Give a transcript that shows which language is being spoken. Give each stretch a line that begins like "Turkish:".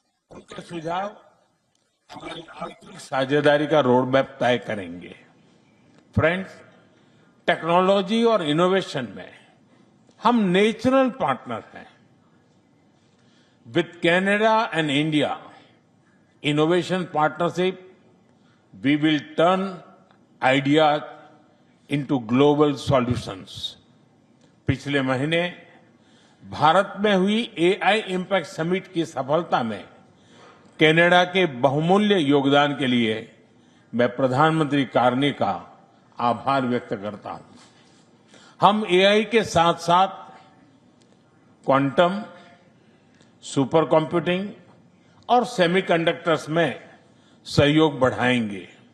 Hindi: उनके सुझाव हमारी आर्थिक साझेदारी का रोड मैप तय करेंगे। फ्रेंड्स, टेक्नोलॉजी और इनोवेशन में हम नेचुरल पार्टनर हैं।
English: With Canada and India innovation partnership we will turn ideas into global solutions।
Hindi: पिछले महीने भारत में हुई एआई इम्पैक्ट समिट की सफलता में कनाडा के बहुमूल्य योगदान के लिए मैं प्रधानमंत्री कार्नी का आभार व्यक्त करता हूं। हम एआई के साथ साथ क्वांटम, सुपर कंप्यूटिंग और सेमीकंडक्टर्स में सहयोग बढ़ाएंगे।